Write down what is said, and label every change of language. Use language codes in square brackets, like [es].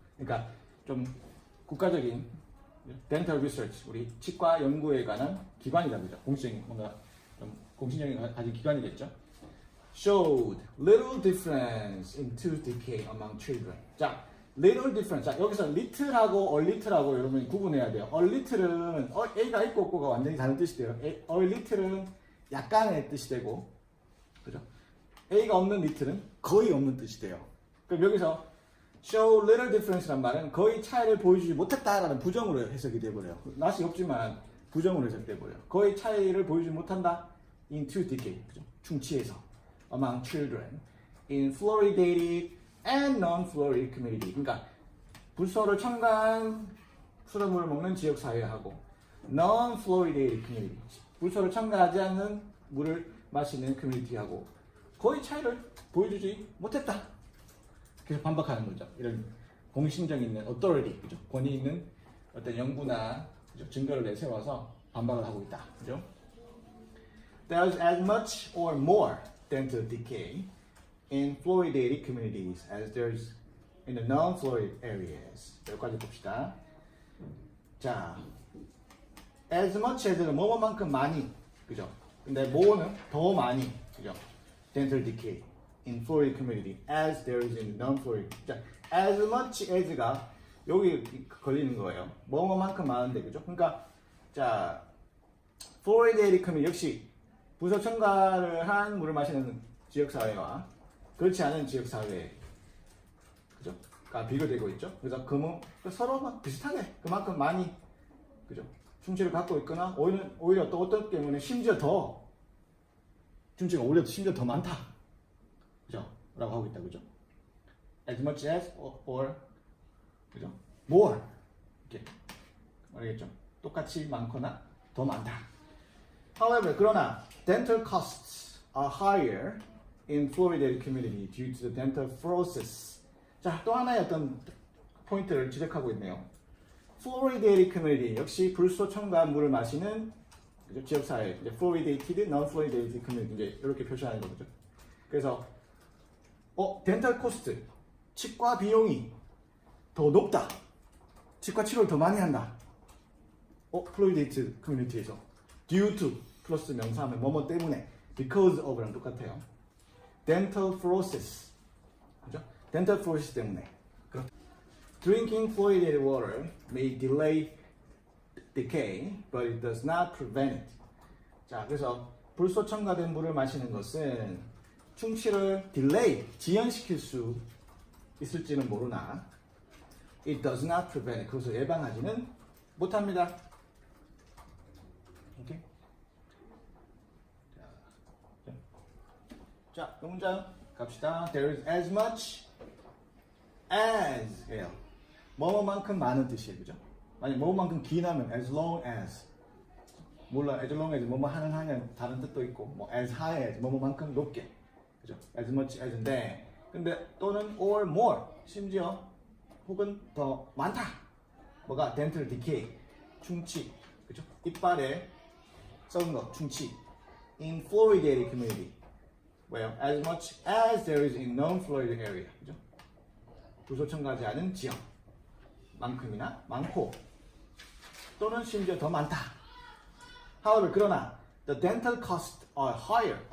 [ko] 그러니까 좀 국가적인 덴탈 리서치, 우리 치과 연구에 관한 기관이다, 그죠? 공식적인 뭔가 좀 공신력이 가진 기관이겠죠. [en] Showed little difference in tooth decay among children. [ko] 자, [en] little difference. [ko] 자, 여기서 little하고 a little하고 여러분 구분해야 돼요. [en] a little [ko] 은 A가 있고 없고가 완전히 다른 뜻이 돼요. a little은 약간의 뜻이 되고, 그죠? A가 없는 little은 거의 없는 뜻이 돼요. 그럼 여기서 [en] show little difference [ko] 란 말은 거의 차이를 보여주지 못했다라는 부정으로 해석이 돼버려요. 낯이 없지만 부정으로 해석돼버려요. 거의 차이를 보여주지 못한다. [en] in tooth decay, [ko] 그죠? 충치에서 [en] among children in fluoridated and non-fluoride community. [ko] 그러니까 불소를 첨가한 수돗물을 먹는 지역 사회하고 [en] non-fluoridated community. [ko] 불소를 첨가하지 않는 물을 마시는 커뮤니티하고 거의 차이를 보여주지 못했다. 계속 반박하는 거죠. 이런 공신력 있는 authority, 그죠? 권위 있는 어떤 연구나 그죠? 증거를 내세워서 반박을 하고 있다. 그죠? [en] There's as much or more dental decay in fluoridated communities as there's in the non-fluoride areas. [ko] 여기까지 봅시다. 자, [en] as much as [ko] 는 뭐뭐만큼 많이, 그죠? 근데 more는 더 많이, 그죠? [en] dental decay in fluoride community as there is in non-fluoride. [ko] 자, [en] as much as [ko] 가 여기 걸리는 거예요. 뭐뭐만큼 많은데, 그죠? 그러니까 자, [en] fluoridated community [ko] 역시 부서 첨가를 한 물을 마시는 지역 사회와 그렇지 않은 지역 사회, 그죠? 가 비교되고 있죠. 그래서 서로 비슷하게 그만큼 많이, 그죠? 충치를 갖고 있거나 오히려 또 어떤 때문에 심지어 더 충치가 오히려 심지어 더 많다, 그죠? 라고 하고 있다, 그죠? [en] As much as or [ko] 그죠? [en] More [ko] 이렇게 알겠죠? 똑같이 많거나 더 많다. [en] However, [ko] 그러나 [en] dental costs are higher in fluoridated community due to the dental fluorosis. [ko] 자, 또 하나의 어떤 포인트를 지적하고 있네요. [en] fluoridated community [ko] 역시 불소 첨가한 물을 마시는 그죠? 지역 사회, 이제 [en] fluoridated, non-fluoridated community [ko] 이제 이렇게 표시하는 거죠. 그래서 [en] dental cost [ko] 치과 비용이 더 높다. 치과 치료를 더 많이 한다. [en] fluoridated community [ko] 에서 [en] due to [ko] 플러스 명사하면 뭐뭐 때문에 [en] because of [ko] 랑 똑같아요. [en] dental fluorosis, [ko] 그죠? [en] dental fluorosis [ko] 때문에. [en] Drinking fluoridated water may delay decay, but it does not prevent it. [ko] 자, 그래서 불소 첨가된 물을 마시는 것은 충치를 delay, 지연시킬 수 있을지는 모르나 [en] it does not prevent it. [ko] 그것을 예방하지는 못합니다. 오케이? 자, 그 문장 갑시다. [en] There is as much as [ko] 예요. 뭐뭐만큼 많은 뜻이에요, 그죠? 만약 뭐뭐만큼 기나면 [en] as long as, [ko] 몰라, as long as 뭐뭐 하는 한은 다른 뜻도 있고, 뭐 [en] as high as [ko] 뭐뭐만큼 높게, 그죠? [en] as much as [ko] 인데, 근데 또는 [en] or more, [ko] 심지어 혹은 더 많다. 뭐가 [en] dental decay, [ko] 충치, 그죠? 이빨에 썩은 거, 충치. [en] In fluoridated community, well, as much as there is in non-fluoridated area, [ko] 그죠? 불소 첨가하지 않은 지역. 만큼이나 많고 또는 심지어 더 많다. [en] However, [ko] 그러나 [en] the dental costs are higher.